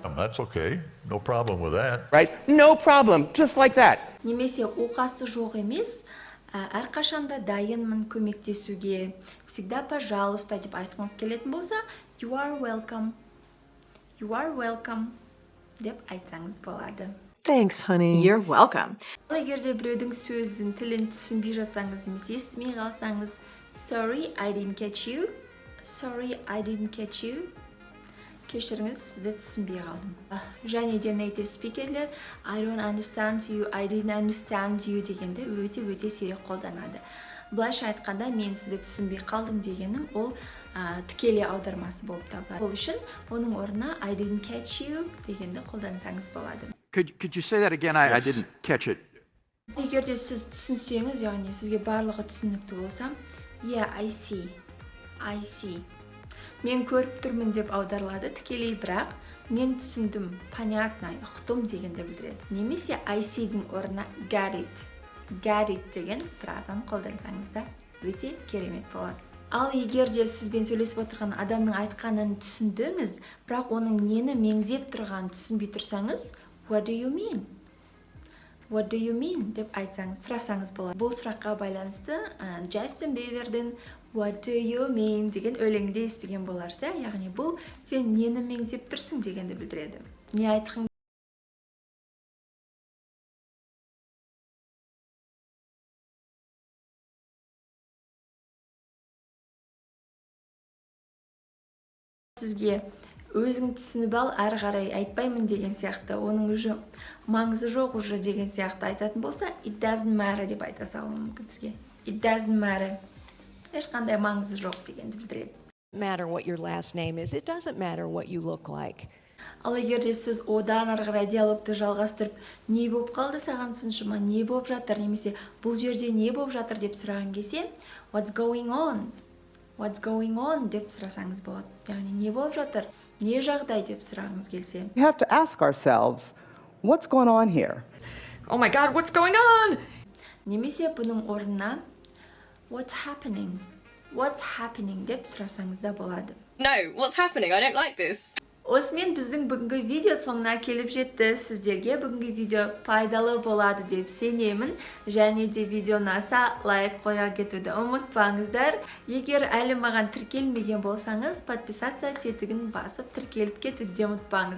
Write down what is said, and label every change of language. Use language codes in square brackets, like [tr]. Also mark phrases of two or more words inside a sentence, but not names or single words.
[en] That's okay. No problem with that. Right? No problem. Just like that. [kk] Немесе оқасы жоқ емес, әрқашанда дайынмын көмектесуге, [ru] всегда пожалуйста [kk] деп айтқыңыз келетін болса, [en] you are welcome [kk] деп айтсаңыз болады. [en] Thanks, honey. You're welcome. [kk] Егер де біреудің сөзін, тілін түсінбей жатсаңыз, немесе естімей қалсаңыз, [en] sorry, I didn't catch you. [kk] кешіріңіз, сізді түсінбей қалдым. Және де [en] native speaker'лер I don't understand you, I didn't understand you [kk] дегенді өте сирек қолданады. Былайша айтқанда, мен сізді түсінбей қалдым дегенім ол тікелей аудармасы болып табылады. Бұл үшін оның орнына [en] I didn't catch you [kk] дегенді қолдансаңыз болады. [en] Could you say that again? I didn't catch it. [kk] Егер де сіз түсінсеңіз, яғни сізге барлығы түсінікті болса, [en] yeah, I see. [kk] Мен көріп тұрмын деп аударылады тікелей, бірақ мен түсіндім, понятно, ұқтым дегенді білдіреді. Немесе [en] I see- [kk] дің орнына [en] got it [kk] деген фразаны қолдансаңыз да өте керемет болады. Ал егер де сізбен сөйлесіп отырған адамның айтқанын түсіндіңіз, бірақ оның нені меңзеп тұрғанын түсінбей тұрсаңыз, [en] what do you mean? What do you mean? [kk] деп айтсаңыз, сұрасаңыз болады. Бұл сұраққа байланысты Джастин Бибердің [en] What do you mean? [kk] деген өлеңде естіген боларсыз, яғни бұл сен нені меңзеп тұрсың дегенді білдіреді. Не айтқың? Сізге өзің түсініп ал, әрі қарай айтпаймын деген сияқты, оның уже маңызы жоқ уже деген сияқты айтатын болса, [en] it doesn't matter [kk] деп айта салуы мүмкін сізге. [en] It doesn't matter. [kk] Ешқандай маңызы жоқ дегенді білдіреді. [en] Matter what your last name is. It doesn't matter what you look like. [kk] Ал егер де сіз одан ары қарай диалогты жалғастырып, не болып қалды саған соншама, не болып жатыр, немесе бұл жерде не болып жатыр деп сұраған келсе, [en] what's going on? What's going on [kk] деп сұрасаңыз болады. Яғни не болып жатыр? Не жағдай деп сұрағыңыз келсе. [en] We have to ask ourselves, what's going on here? Oh my God, what's going on? [kk] Немесе бұның орнына [en] what's happening? What's happening [kk] деп сұрасаңыз да болады. [en] No, what's happening? I don't like this. [kk] Осымен біздің бүгінгі видео соңына келіп жетті. Сіздерге бүгінгі видео пайдалы болады деп сенемін. Және де видео ұнаса лайк қоя кетуді ұмытпаңыздар. Егер әлі маған тіркелмеген болсаңыз, подписация тетігін басып тіркеліп кетуді ұмытпаңыз.